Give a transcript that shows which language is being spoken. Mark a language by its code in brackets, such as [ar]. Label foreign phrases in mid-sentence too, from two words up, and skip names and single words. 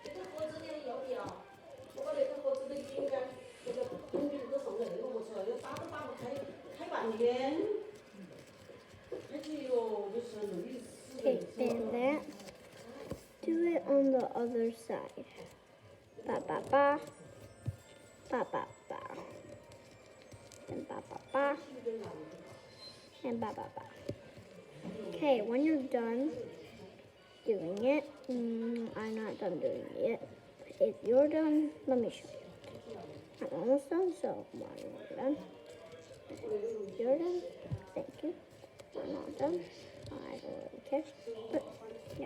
[en] Okay, and that. Do it on the other side. Ba ba ba. Ba ba ba. And ba ba ba. And ba ba ba. Okay, when you're done doing it, I'm not done doing it yet. If you're done, let me show you. I'm almost done, so when you're done. If you're done, thank you. I'm not done. I don't really care. But yeah.